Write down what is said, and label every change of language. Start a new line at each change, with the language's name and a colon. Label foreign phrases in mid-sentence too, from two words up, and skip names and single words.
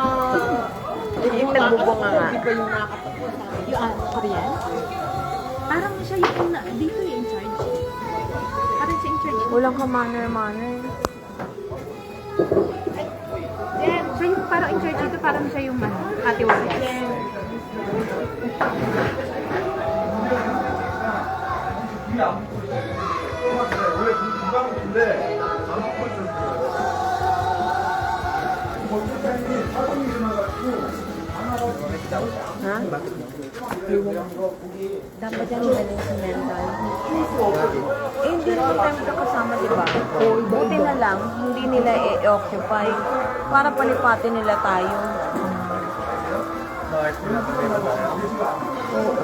Filipino: Yung nagbubunga nga. Di ba yung nakakapagpunta? Yung Korean? Parang siya yung dito yung
English: in charge.
Filipino: Parang siya
English: in charge.
Filipino: Walang ka-manner-manner. Yan, siya yung parang
English: in charge
Filipino: dito, parang siya yung Ate Wallace.
Korean: 원래 건강인데 안 먹고 있었어요. 거기 사장님이 일어나가지고 안 와가지고
Filipino: Dapat yan galing sa mental. Eh, hindi naman tayo magkakasama, di ba? Buti na lang, hindi nila i-occupy para palipatin nila tayo. Oo.